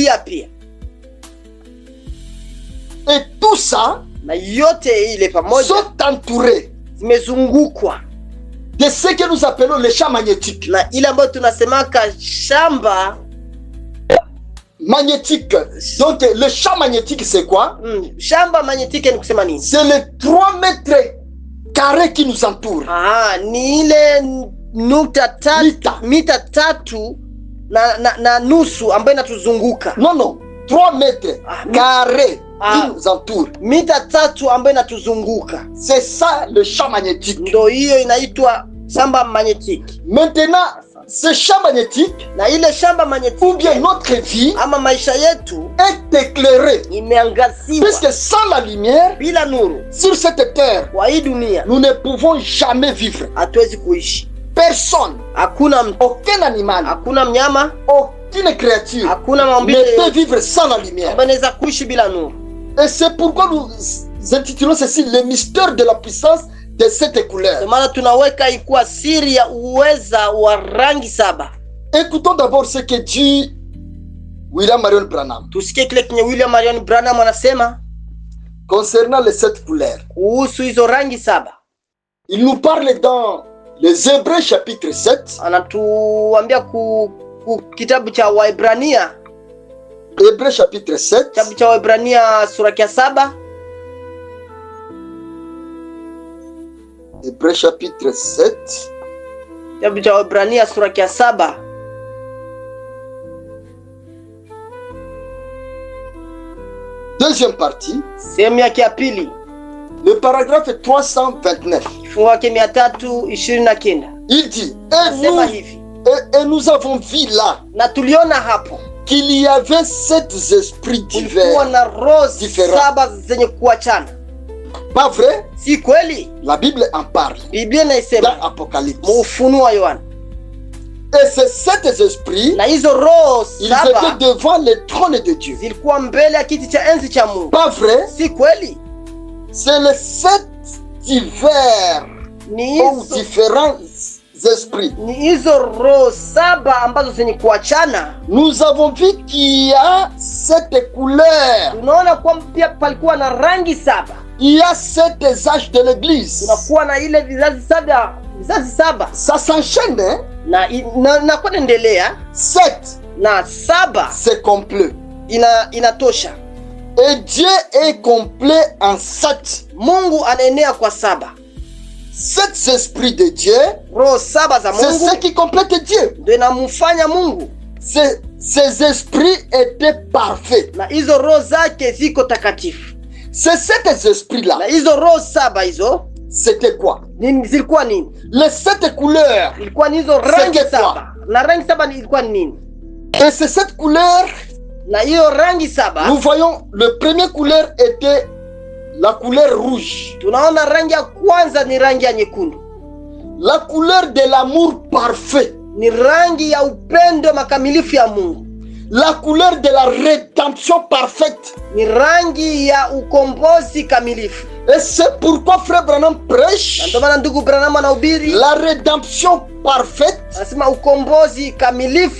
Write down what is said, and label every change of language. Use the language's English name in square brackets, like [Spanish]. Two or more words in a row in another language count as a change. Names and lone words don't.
[French] Et tout ça sont entourés de ce que nous appelons le champ magnétique. Magnétique. Donc le champ magnétique, c'est quoi? C'est les 3 mètres carrés qui nous entourent. [Swahili] Mita 3 na nusu ambayo inatuzunguka. [French] Non, 3 mètres carrés qui nous entourent. [Swahili] Mita 3 ambayo inatuzunguka. [French] C'est ça le champ magnétique. [Swahili] Ndio hiyo inaitwa shamba magnétique. [French] Maintenant, ce champ magnétique, [Swahili] na ile shamba magnétique, [French] ou bien notre vie, [Swahili] ama maisha yetu, [French] est éclairée. [Swahili] Imeangaziwa. [French] Puisque sans la lumière, [Swahili] bila nuru, [French] sur cette terre, [Swahili] kwa hii dunia, [French] nous ne pouvons jamais vivre. [Swahili] Hatuwezi kuishi. [French] Personne, aucun animal, [Swahili] hakuna mnyama, [French] aucune créature ne peut vivre sans la lumière. Et c'est pourquoi nous intitulons ceci le mystère de la puissance de cette couleur. Écoutons d'abord ce que dit William Marion Branham concernant les 7 couleurs. Il nous parle dans les Hébreux chapitre 7. [Swahili] Anatuambia kitabu cha Waebrania. [French] Hébreux chapitre 7. [Swahili] Kitabu cha Waebrania sura ya 7. [French] Hébreux chapitre 7. [Swahili] Kitabu cha Waebrania sura ya 7. [French] Deuxième partie. [Swahili] Sehemu yake ya pili. [French] Le paragraphe 329. [Swahili] Kifungu chake 329. [French] Il dit, et nous avons vu là qu'il y avait 7 esprits divers, différents. Pas vrai? [Swahili] Si kweli? [French] La Bible en parle. [Swahili] Biblia [French] Dans [Swahili] inasema [French] Apocalypse. [Swahili] Ufunuo wa Yohana. [French] Et ces sept esprits, [Swahili] Na hizo roho [French] ils [Swahili] saba [French] étaient devant le trône de Dieu. [Swahili] zilikuwa mbele ya kiti cha enzi cha Mungu. [French] Pas vrai? [Swahili] Si kweli? [French] C'est les sept divers [Swahili] Ni [French] ou [Swahili] hizo [French] différents esprits. [Swahili] ni hizo roho saba ambazo zenye kuachana. [French] Nous avons vu qu'il y a sept couleurs. [Swahili] Tunaona kwamba pia palikuwa na rangi saba. [French] Il y a sept âges de l'église. [Swahili] Tunakuwa na ile vizazi saba. [French] Ça s'enchaîne, hein? [Swahili] Na kuendelea. [French] Sept, [Swahili] Na saba [French] c'est complet. [Swahili] inatosha. [French] Et Dieu est complet en sept. [Swahili] Mungu anaenea kwa saba. [French] Sept esprits de Dieu, [Swahili] Roho saba za [French] c'est [Swahili] Mungu [French] ce qui complète Dieu. [Swahili] ndio inamfanya Mungu. [French] Ces esprits étaient parfaits. [Swahili] Na hizo roho zake ziko takatifu. [French] Ces sept esprits-là, [Swahili] Na hizo roho saba hizo [French] c'était quoi? [Swahili] zilikuwa nini? [French] Les sept couleurs. [Swahili] Ilikuwa ni hizo rangi [French] C'était [Swahili] saba. Na rangi saba ilikuwa ni nini? [French] Et ces sept couleurs, [Swahili] Na hiyo rangi saba [French] nous voyons, le premier couleur était la couleur rouge. [Swahili] tunaona rangi ya kwanza ni rangi ya nyekundu. [French] La couleur de l'amour parfait. [Swahili] Ni rangi ya upendo makamilifu ya Mungu. [French] La couleur de la rédemption parfaite. [Swahili] Ni rangi ya ukombozi kamilifu. [French] Et c'est pourquoi Frère Branham [Swahili] Na [French] prêche [Swahili] ndio maana ndugu Branham anahubiri [French] la rédemption parfaite, [Swahili] anasema ukombozi kamilifu